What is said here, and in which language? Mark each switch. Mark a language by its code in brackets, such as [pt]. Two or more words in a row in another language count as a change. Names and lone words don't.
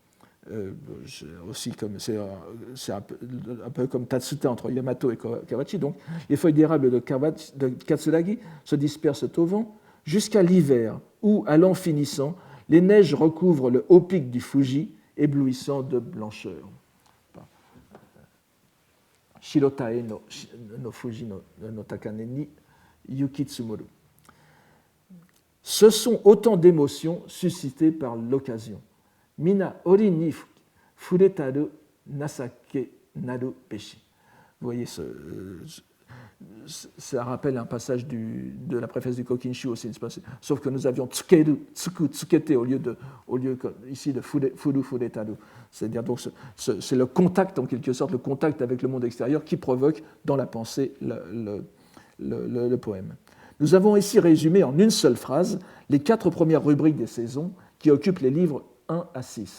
[fr] c'est un peu comme Tatsuta entre Yamato et Kawachi, donc les feuilles d'érable de Katsuragi se dispersent au vent jusqu'à l'hiver où, à l'an finissant, les neiges recouvrent le haut pic du Fuji, éblouissant de blancheur. [ja] 白妙の富士の高嶺に雪積もる. [fr] Ce sont autant d'émotions suscitées par l'occasion. [ja] 皆折に触れたる情けなるべし. [fr] Vous voyez, ça rappelle un passage de la préface du Kokinshu aussi, sauf que nous avions [ja] つける、つけて [fr] au lieu ici de [ja] ふる ふれたる. [fr] C'est-à-dire donc c'est le contact, en quelque sorte, le contact avec le monde extérieur qui provoque dans la pensée le poème. Nous avons ici résumé en une seule phrase les 4 premières rubriques des saisons qui occupent les livres 1 à 6.